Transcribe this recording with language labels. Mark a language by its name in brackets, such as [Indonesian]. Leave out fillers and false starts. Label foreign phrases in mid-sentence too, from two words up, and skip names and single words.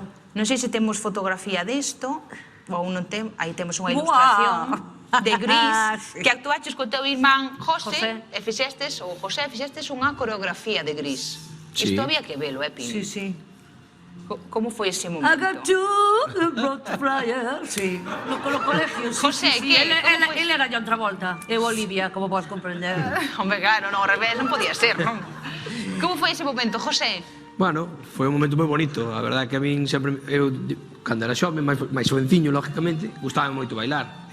[Galician] Non sei se temos fotografía desto, ou non temos, aí temos unha ilustración de Gris, que actuaches co teu irmán José, e fixestes unha coreografía de Gris. Isto había que velo, Pili? Sí. Como foi ese momento? [English] I got you, brought the flyer. [Galician] Sí, no colegio, sí. José, que? Ele era John Travolta, e Olivia, como podes comprender. Hombre, claro, non, ao revés, non podía ser, non? Como foi ese momento, José? Bueno, foi un momento moi bonito. A verdade é que a min sempre... Eu, cando era xove, máis xovenciño, lógicamente, gustaba moito bailar.